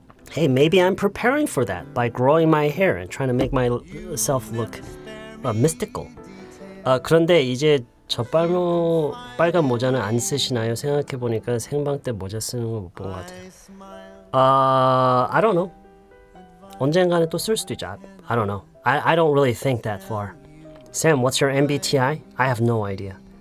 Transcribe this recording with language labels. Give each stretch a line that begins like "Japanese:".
English: Hey, maybe I'm preparing for that by growing my hair and trying to make myself look mystical.
Korean: 그런데 이제 저 빨간 모자는 안 쓰시나요? 생각해보니까 생방 때 모자 쓰는 거 못 본 것 같아요.
English: I don't know.
Korean: 언젠가는 또 쓸 수도 있죠.
English: I don't know. I don't really think that far. Sam, what's your MBTI? I have no idea.